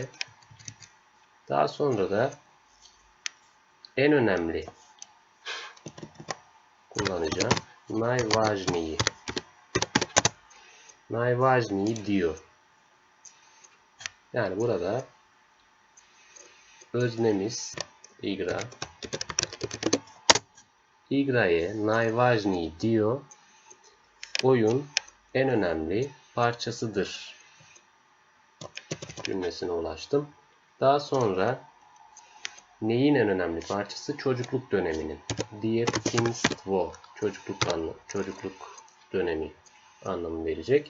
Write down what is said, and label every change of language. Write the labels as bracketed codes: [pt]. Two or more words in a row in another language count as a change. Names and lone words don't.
[tr] Daha sonra da en önemli kullanacağım. [bs] Najvažniji. Najvažniji diyor. [tr] Yani burada öznemiz igra. [bs] İgra'ya najvažniji [tr] diyor. Oyun en önemli parçasıdır cümlesine ulaştım. Daha sonra neyin en önemli parçası? Çocukluk döneminin. Djetinstvo. Çocukluk dönemi anlamı verecek.